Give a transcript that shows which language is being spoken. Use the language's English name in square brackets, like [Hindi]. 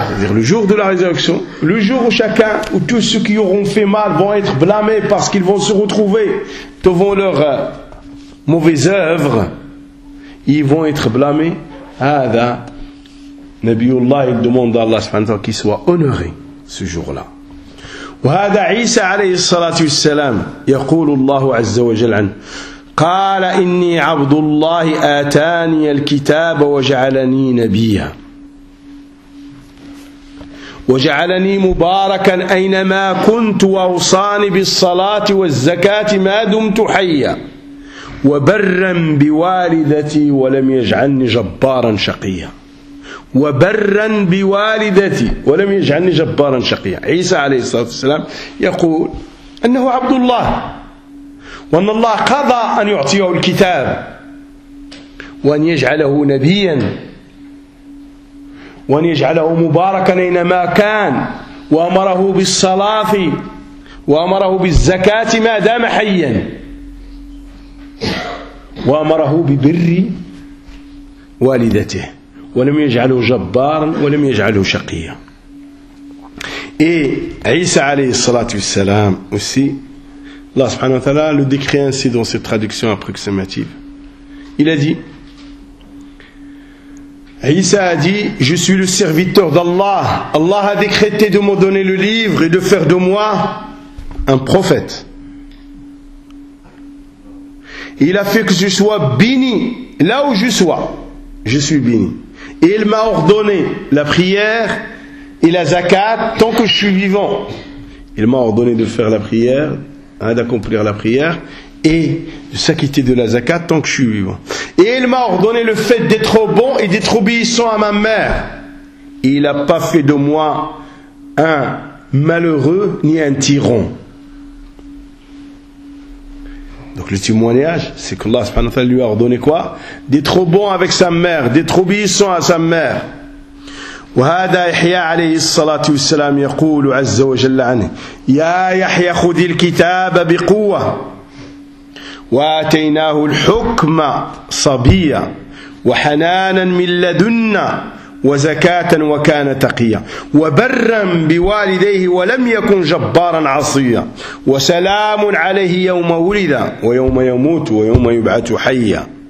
[French] C'est-à-dire le jour de la résurrection, le jour où chacun, où tous ceux qui auront fait mal vont être blâmés parce qu'ils vont se retrouver devant leur mauvaise œuvre, ils vont être blâmés. Hada, Nabiullah, il demande à Allah subhanahu wa ta'ala qu'il soit honoré ce jour-là. [Arabic] Hada Isa alayhi salatu wassalam, يقول الله عز وجل عنه قال إني عبد الله آتاني الكتاب وجعلني نبيا وجعلني مباركا أينما كنت وأوصاني بالصلاة والزكاة ما دمت حيا وبرا بوالدتي ولم يجعلني جبارا شقيا وبرا بوالدتي ولم يجعلني جبارا شقيا. عيسى عليه الصلاة والسلام يقول أنه عبد الله وأن الله قضى أن يعطيه الكتاب وأن يجعله نبيا وأن يجعله مباركا أينما كان وأمره بالصلاة وأمره بالزكاة ما دام حيا وأمره ببر والدته ولم يجعله جبارا ولم يجعله شقيا. إيه عيسى عليه الصلاة والسلام [French] aussi الله سبحانه وتعالى le décrit ainsi dans cette traduction approximative. Il a dit, Isa a dit, je suis le serviteur d'Allah. Allah a décrété de me donner le livre et de faire de moi un prophète. Et il a fait que je sois béni là où je sois. Je suis béni. Et il m'a ordonné la prière et la zakat tant que je suis vivant. Il m'a ordonné de faire la prière, hein, d'accomplir la prière et de s'acquitter de la zakat tant que je suis vivant. Et il m'a ordonné le fait d'être bon et d'être obéissant à ma mère. Et il n'a pas fait de moi un malheureux ni un tyran. Donc le témoignage, c'est que Allah subhanahu wa ta'ala lui a ordonné quoi ? D'être bon avec sa mère, d'être obéissant à sa mère. [Arabic] وهذا يحيى عليه الصلاة والسلام يقول عز وجل عنه يا يحيى خذ الكتاب بقوة وآتيناه الحكم صبيا وحنانا من لدنا وزكاة وكان تقيا وبرا بوالديه ولم يكن جبارا عصيا وسلام عليه يوم ولد ويوم يموت ويوم يبعث حيا.